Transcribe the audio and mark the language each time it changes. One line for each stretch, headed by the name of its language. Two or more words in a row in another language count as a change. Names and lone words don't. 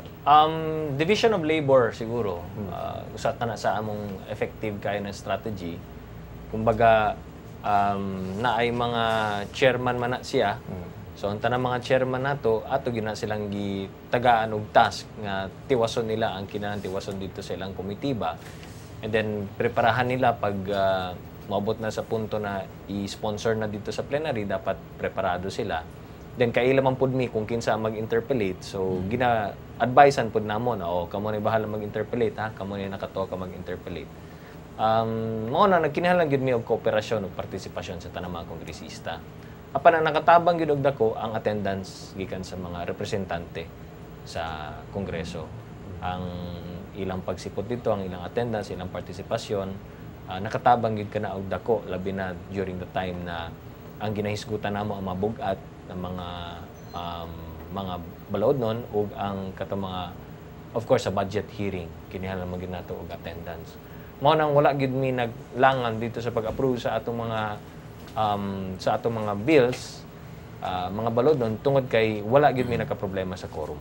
English: Division of labor
Cebuano: siguro. Usa ka na sa among effective kayo na strategy. Kumbaga na ay mga chairman man na siya. So ang tanang mga chairman nato ato gina silang gitagaan og task nga tiwason nila ang kinahanglan tiwason dito sa ilang komitiba.
English: And then
Cebuano: preparahan nila pag maabot na sa punto na i-sponsor na dito sa plenary, dapat preparado sila. Then kaila man pud mi kung kinsa mag-interpellate. So gina-advisean pud namon, kamo ni bahala mag-interpellate ha, kamo ni nakatuwa ka mag-interpellate. Mao na nagkinahanglan gyud mi og kooperasyon ug partisipasyon sa tanang mga kongresista. Apan ang nakatabang gyud og dako ang attendance gikan sa mga representante sa Kongreso. Ang ilang pagsipot dito, ang ilang attendance, ilang partisipasyon, nakatabang gid kana og dako labi na
English: during the time
Cebuano: na ang ginahisgutan namo ang mga bugat ng mga balaod nun ug ang katong mga
English: of course
Cebuano: sa
English: budget hearing
Cebuano: kinahanglan magid nato og attendance. Mao nang wala gid mi naglangan dito sa pag-approve sa atong mga bills, mga balaod nun tungod kay wala gid mi nagka-problema sa quorum.